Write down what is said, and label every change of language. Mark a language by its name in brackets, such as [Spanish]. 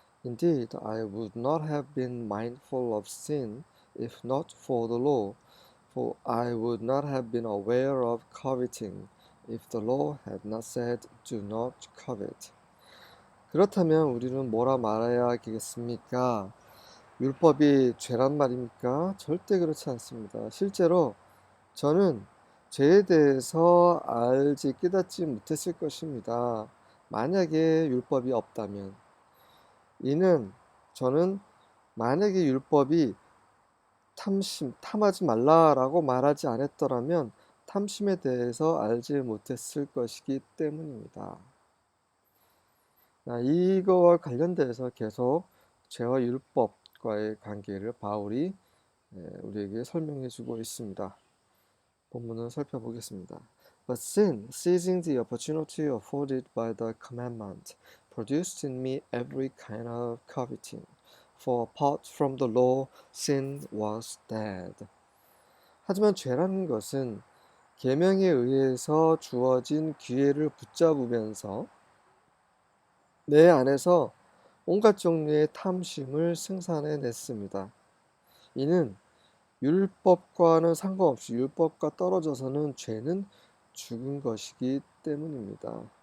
[English] Indeed, I would not have been mindful of sin if not for the law, for I would not have been aware of coveting if the law had not said, do not covet. [Korean] 그렇다면 우리는 뭐라 말해야겠습니까? 율법이 죄란 말입니까? 절대 그렇지 않습니다. 실제로 저는 죄에 대해서 알지 깨닫지 못했을 것입니다. 만약에 율법이 없다면. 이는 저는 만약에 율법이 탐하지 말라라고 말하지 않았더라면 탐심에 대해서 알지 못했을 것이기 때문입니다. 이거와 관련돼서 계속 죄와 율법과의 관계를 바울이 우리에게 설명해 주고 있습니다. 본문을 살펴보겠습니다. [English] But sin, seizing the opportunity afforded by the commandment, produced in me every kind of coveting. For apart from the law, sin was dead. [Korean] 하지만 죄라는 것은 계명에 의해서 주어진 기회를 붙잡으면서 내 안에서 온갖 종류의 탐심을 생산해냈습니다. 이는 율법과는 상관없이 율법과 떨어져서는 죄는 죽은 것이기 때문입니다.